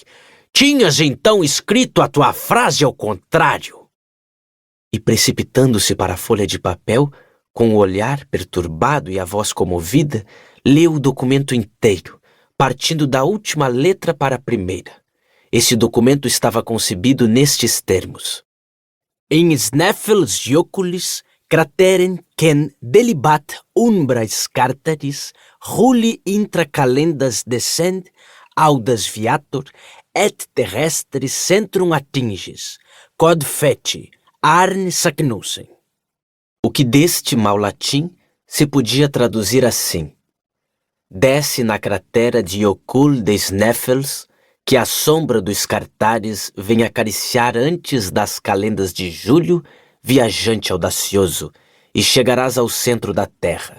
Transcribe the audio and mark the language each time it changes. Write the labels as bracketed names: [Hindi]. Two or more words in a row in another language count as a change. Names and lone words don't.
[Portuguese] Tinhas então escrito a tua frase ao contrário. E precipitando-se para a folha de papel, com o olhar perturbado e a voz comovida, leu o documento inteiro, partindo da última letra para a primeira. Esse documento estava concebido nestes termos. [Latin] In Snæfellsjökuls crateren ken delibat umbras cartaris, ruli intra calendas descend, audas viator, et terrestris centrum atinges, quod feci, Arne Saknussemm. [Portuguese] O que deste mau latim se podia traduzir assim. Desce na cratera de Jökull de Snæfells, que a sombra dos cartares vem acariciar antes das calendas de julho, viajante audacioso, e chegarás ao centro da terra.